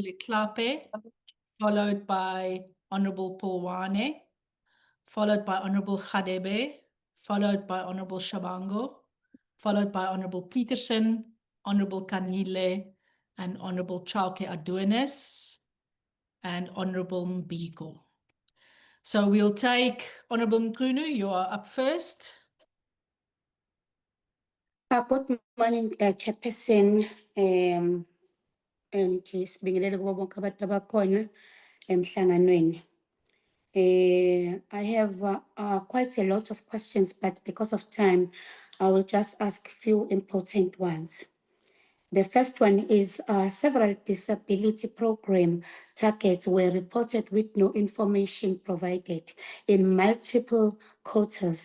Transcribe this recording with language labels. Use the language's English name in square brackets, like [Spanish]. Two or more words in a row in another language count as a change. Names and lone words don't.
[English] Leklape, followed by Honourable Polwane, followed by Honourable Khadebe, followed by Honourable Shabango, followed by Honourable Peterson, Honourable Kanile, and Honorable Chauke Adonis, and Honorable Mbiko. So we'll take Honorable Mkunu, you are up first. Good morning, Chairperson, and [Zulu] sibingelele kubo bonke abantu abakhona emhlanganweni. [English] I have quite a lot of questions, but because of time, I will just ask a few important ones. The first one is several disability program targets were reported with no information provided in multiple quarters.